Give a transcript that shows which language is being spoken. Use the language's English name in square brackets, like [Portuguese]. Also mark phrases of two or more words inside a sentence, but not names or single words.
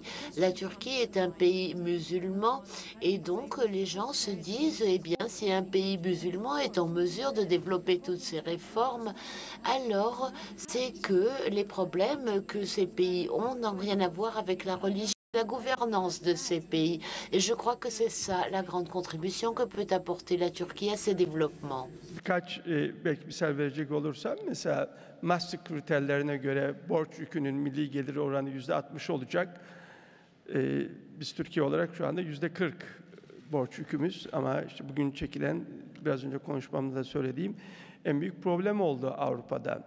[French] La Turquie est un pays musulman et donc les gens se disent, eh bien, si un pays musulman est en mesure de développer toutes ces réformes, alors c'est que les problèmes que ces pays ont n'ont rien à voir avec la religion, la gouvernance de ces pays. Et je crois que c'est ça la grande contribution que peut apporter la Turquie à ces développements. [Turkish] Birkaç belki misal verecek olursam, mesela Maastricht kriterlerine göre borç yükünün milli gelir oranı %60 olacak. Biz Türkiye olarak şu anda %40 borç yükümüz, ama işte bugün çekilen, biraz önce konuşmamda da söylediğim en büyük problem oldu Avrupa'da.